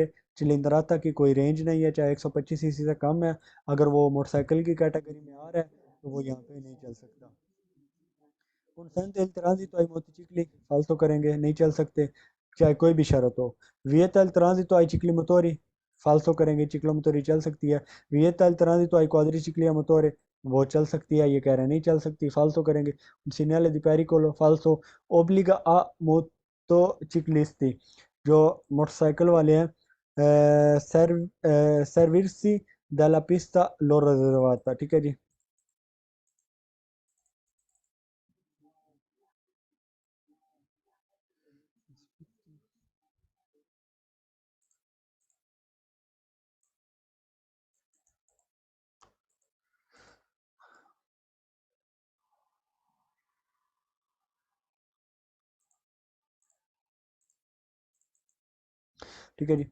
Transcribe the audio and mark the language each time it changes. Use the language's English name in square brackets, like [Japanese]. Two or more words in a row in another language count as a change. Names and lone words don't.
[Hindi] चिलिंद्राता की कोई रेंज नहीं है, चाहे 125 सीसी से कम है, अगर वो मोटरसाइकिल की कैटेगरी में आ रहा है तो वो यहाँ पे नहीं चल सकता। [Italian] consente il transito ai motocicli, [Hindi] फालतू करेंगे, नहीं चल सकते चाहे कोई भी शर्त हो। [Italian] vieta il transito ai ciclomotori, [Hindi] फालतू करेंगे, चिक्लोमोटोरी चल सकती है। [Italian] vieta il transito ai quadricicli a motore, [Hindi] वो चल सकती है, ये कह रहे हैं नहीं चल सकती, फालतू करेंगे। [Italian] segnale di pericolo, falso, obbliga a motociclisti, [Hindi] जो मोटरसाइकिल वाले हैं, [Italian] servirsi della pista loro riservata, [Hindi] ठीक है जी। ठीक है जी।